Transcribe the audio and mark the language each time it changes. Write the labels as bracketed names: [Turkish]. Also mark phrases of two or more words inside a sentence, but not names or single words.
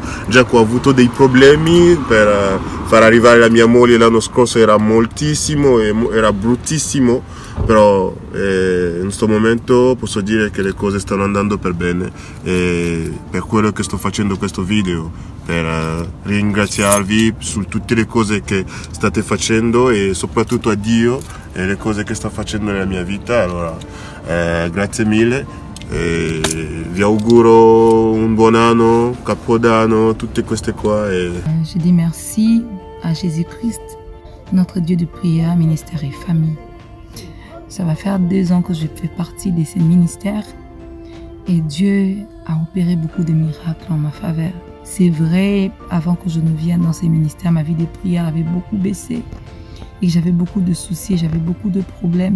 [Italian] Già che ho avuto dei problemi per far arrivare la mia moglie l'anno scorso, era moltissimo, era bruttissimo, però in questo momento posso dire che le cose stanno andando per bene, e per quello che sto facendo questo video, per ringraziarvi su tutte le cose che state facendo e soprattutto a Dio e le cose che sta facendo nella mia vita. Allora grazie mille Vi auguro un buon anno, Capodanno, tutte queste qua. [French] Je dis merci à Jésus-Christ, notre Dieu de prière, ministère et famille. Ça va faire 2 ans que je fais partie de ces ministères et Dieu a opéré beaucoup de miracles en ma faveur. C'est vrai, avant que je ne vienne dans ces ministères, ma vie de prière avait beaucoup baissé et j'avais beaucoup de soucis, j'avais beaucoup de problèmes.